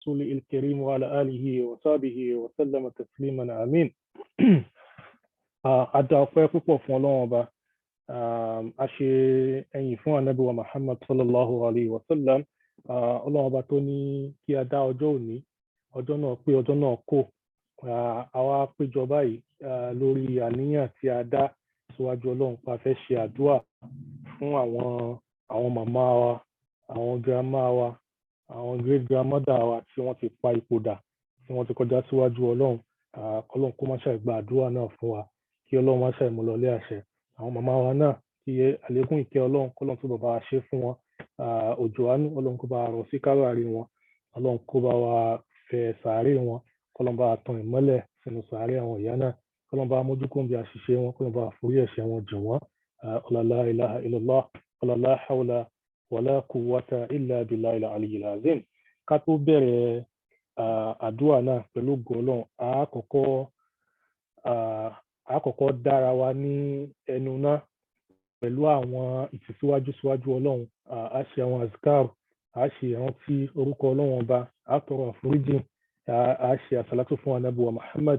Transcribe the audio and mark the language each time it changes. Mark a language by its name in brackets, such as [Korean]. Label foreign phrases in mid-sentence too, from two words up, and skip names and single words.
[Arabic] رسوله الكريم وعلى آله وصحبه وسلم تسليما آمين. [Yoruba] Adá ọpẹ́ púpọ̀ fún Ọlọ́run Ọba. A ṣe ẹ̀yìn fún Ànábì wa Muhammad [Arabic] صلى الله عليه وسلم. [Yoruba] Ọlọ́run Ọba tó ní kí a dá ọjọ́ òní, ọjọ́ náà pé ọjọ́ náà kò. Àwa péjọ báyìí lórí àníyàn tí a dá síwájú Ọlọ́run pa fẹ́ ṣe àdúrà fún àwọn màmá wa, àwọn grandma wa, àwọn [English] great grandmother [Yoruba] wa tí wọ́n ti pa ipò dà, tí wọ́n ti kọjá síwájú Ọlọ́run. Ọlọ́run kó má ṣàì gba àdúrà náà fún wa, kí Ọlọ́run má ṣàì mú lọlé àṣẹ. Àwọn màmá wa náà kí àlékún ìkẹ́ Ọlọ́run kọ́lọ́run tó bá wa ṣe fún wọn. Òjò àánú Ọlọ́run kó bá wa rọ̀ sí kábàárì wọn, Ọlọ́run kó bá wa fẹ̀ sàárè wọn, kọ́lọ́run bá wa tan ìmọ́lẹ̀ sínú sàárè àwọn ìyá náà, kọ́lọ́run bá wa mójú kúrò bí àṣìṣe wọn, kọ́lọ́run bá wa forí ẹ̀ṣẹ̀ wọn jì wọ́n. [Arabic] لا إله إلا الله لا حول ولا قوة إلا بالله العلي العظيم. [Yoruba] Ká tó bẹ̀rẹ̀ àdúrà náà pẹ̀lú ògo Ọlọ́run, àkọ́kọ́ dára wa ní ẹnu náà pẹ̀lú àwọn ìtẹ̀síwájú síwájú Ọlọ́run. A ṣe àwọn azkar, a ṣe ìrántí orúkọ Ọlọ́run Ọba, a tọrọ àforíjì, a ṣe àsàlátù fún Ànábì wa Muhammad.